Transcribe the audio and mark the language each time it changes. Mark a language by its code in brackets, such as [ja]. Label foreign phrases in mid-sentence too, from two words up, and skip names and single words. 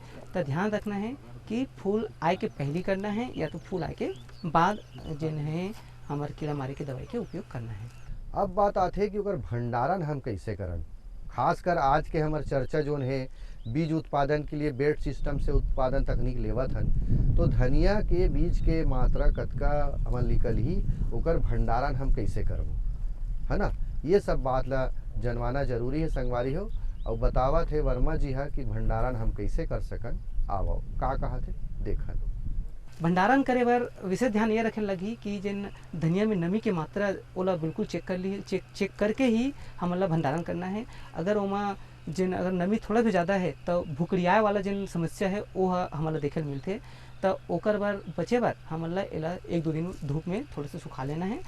[hne] तो ध्यान रखना है कि फूल आए के पहली करना है या तो फूल आए के बाद जिन है हमारे कीड़ा मारे के दवाई के उपयोग करना है। अब बात आते है कि ओकर भंडारण हम कैसे करन, खासकर आज के हमार चर्चा जोन है बीज उत्पादन के लिए [en] bed system [hne] से उत्पादन तकनीक लेवत हन, तो धनिया के बीज के मात्रा कतका हमन लिखल ही ओकर भंडारण हम कैसे करबो, है ना। ये सब बात ला जनवाना जरूरी है संगवारी हो। और बतावत है वर्मा जी हा कि भंडारण हम कैसे कर सकन, आवो का कहा थे देखन। भंडारण करे बर विशेष ध्यान ये रखे लगी कि जिन धनिया में नमी की मात्रा ओला बिल्कुल चेक कर ली, चेक करके ही हमला भंडारण करना है। अगर ओमा जिन अगर नमी थोड़ा भी ज़्यादा है तो भुकड़ियाए वाला जिन समस्या है वो हमला देखे मिलते, तो ओकर बार बचे बार हमला एला 1-2 दिन धूप में थोड़े से सुखा लेना है।